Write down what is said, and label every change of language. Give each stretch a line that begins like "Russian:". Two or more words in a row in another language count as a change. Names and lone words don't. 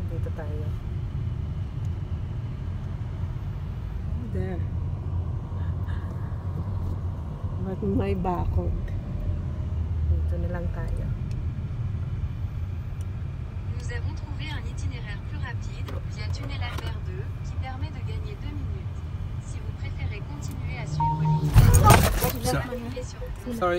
Filipino: Dito tayo.
English: There.
Filipino: But may bakod. Dito na lang tayo.
French: Nous avons trouvé un itinéraire plus rapide via tunnel Albert 2 qui permet de gagner 2 minutes. Si vous préférez continuer à suivre l'itinéraire, sur
English: Sorry.